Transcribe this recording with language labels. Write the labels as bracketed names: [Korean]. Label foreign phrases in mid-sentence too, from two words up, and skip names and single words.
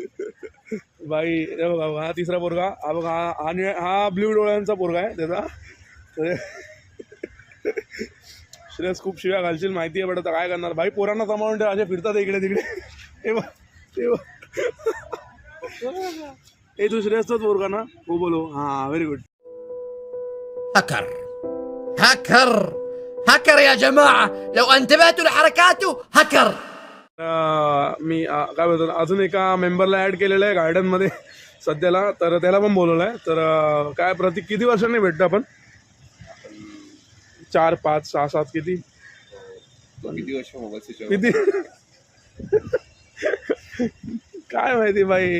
[Marathi] बाई हे बघा हा तिसरा पोरगा. हा बघा हा ब्ल्यू डोळ्यांचा पोरगा आहे त्याचा. श्रेयस खूप शिव्या घालशील माहिती आहे. बट आता काय करणार भाई. पोरांना सांभाळून ठेव. असे फिरतात इकडे तिकडे. हे तू श्रेयसचाच पोरगा ना? हो बोलो. हां [English] very good. [Arabic] هكر يا جماعة لو انتبهتوا لحركاته هكر. [Marathi] मी काय बोलतो अजून एका मेंबरला ॲड केलेलं आहे गार्डनमध्ये सध्याला. तर त्याला पण बोलवलं आहे. तर काय प्रतीक किती वर्षांनी भेटतो आपण? 4 5 6 7 किती वर्ष मोबाईल किती काय माहिती बाई.